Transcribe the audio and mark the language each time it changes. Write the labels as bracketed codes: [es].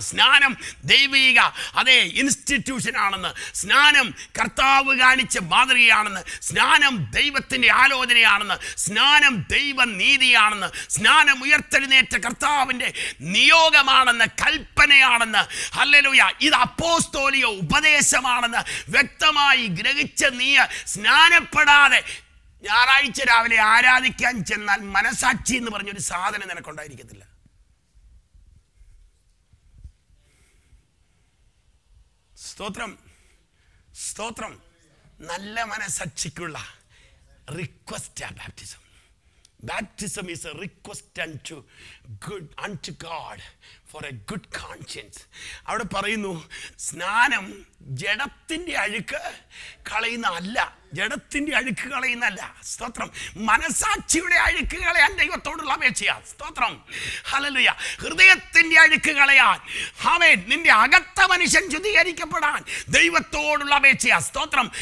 [ml] സ്നാനം ദൈവിക അതേ ഇൻസ്റ്റിറ്റ്യൂഷൻ ആണെന്ന്, സ്നാനം കർത്താവ് കാണിച്ച മാതൃകയാണെന്ന്, സ്നാനം ദൈവത്തിന്റെ ആലോചനയാണെന്ന്, സ്നാനം ദൈവനീതിയാണെന്ന്, സ്നാനം ഉയർത്തെഴുന്നേറ്റ കർത്താവിന്റെ നിയോഗമാണെന്ന്, കൽപ്പനയാണെന്ന്, ഹല്ലേലൂയ, ഇത് അപ്പോസ്തോലിക ഉപദേശമാണെന്ന് വ്യക്തമായി ഗ്രഹിച്ച നീ സ്നാനപ്പെടാതെ ഞായറാഴ്ച രാവിലെ ആരാധിക്കാൻ ചെന്നാൽ മനസാക്ഷി എന്ന് പറഞ്ഞൊരു സാധനം നിനക്കുണ്ടായിരിക്കത്തില്ല. സ്തോത്രം, സ്തോത്രം. നല്ല മനസാക്ഷിക്കുള്ള request baptism. [en] Baptism is a request unto God for a good conscience. [ml] അവിടെ പറയുന്നു സ്നാനം ജഡത്തിന്റെ അഴുക്ക് കളയുന്ന അല്ല, ജഡത്തിന്റെ അഴുക്ക് കളയുന്നല്ല. സ്തോത്രം. മനസാക്ഷിയുടെ അഴുക്ക് കളയാൻ ദൈവത്തോടുള്ള അപേക്ഷയാ. സ്തോത്രം. ഹല്ലേലൂയ. ഹൃദയത്തിന്റെ അഴുക്ക് കളയാൻ, ആമേൻ, നിന്റെ അകത്ത മനുഷ്യൻ ശുദ്ധീകരിക്കപ്പെടാൻ ദൈവത്തോടുള്ള അപേക്ഷയാ. സ്തോത്രം.